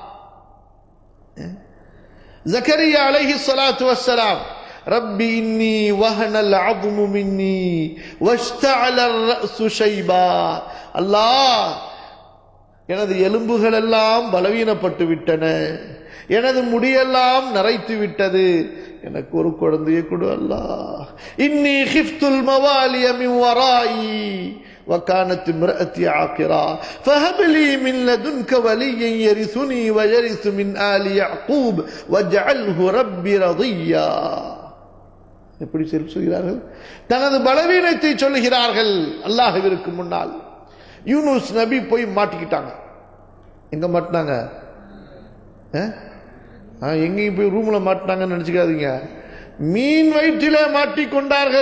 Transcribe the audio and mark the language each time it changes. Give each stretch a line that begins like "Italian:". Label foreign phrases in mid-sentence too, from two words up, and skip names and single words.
Tamil: ஜக்கரியா
Arabic: عليه الصلاة والسلام, رب إني وهن العظم مني واشتعل الرأس شيبا,
Tamil: அல்லாஹ் எனது எலும்புகள் எல்லாம் பலவீனப்பட்டு விட்டன, எனது முடியெல்லாம் நரைத்து விட்டது, எனக்கு ஒரு குழந்தையை கொடு அல்லாஹ்.
Arabic: إني خفت الموالي من ورائي وكانت امرأتي عاقرا فهب لي من لدنك وليا يرثني ويرث من آل يعقوب واجعله ربي رضيا.
Tamil: எப்படி சொல்கிறார்கள்? தனது பலவீனத்தை சொல்லுகிறார்கள் அல்லாஹ்விற்கு முன்னால். யூனுஸ் நபி போய் மாட்டிக்கிட்டாங்க. எங்க மாட்டினாங்க? எங்கேயும் போய் ரூம்ல மாட்டினாங்கன்னு நினைச்சுக்காதீங்க, மீன் வயிற்றிலே மாட்டிக்கொண்டார்கள்.